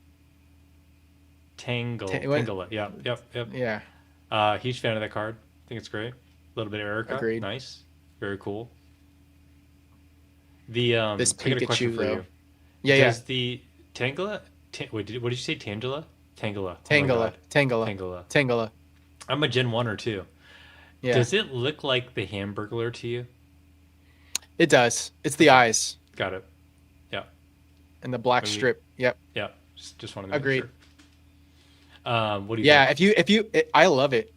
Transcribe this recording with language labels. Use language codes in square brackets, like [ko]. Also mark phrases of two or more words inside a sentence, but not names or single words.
[en] Tangela. Yep, yep, yep. Yeah, Huge fan of that card. I think it's great. A little bit of Erica, agreed. nice, very cool. This I got a question Pikachu for though. you. Yeah, yeah. Does the Tangela? Wait, what did you say, Tangela? Tangela. Oh my Tangela, god. Tangela, Tangela. Tangela. I'm a Gen 1 or 2. Yeah, Does it look like the Hamburglar to you? it does. It's the Okay. eyes Got it. Yeah. and the black Maybe. strip. Yep, Yeah. Just wanted to make agreed. sure. What do you Yeah, think? I love it.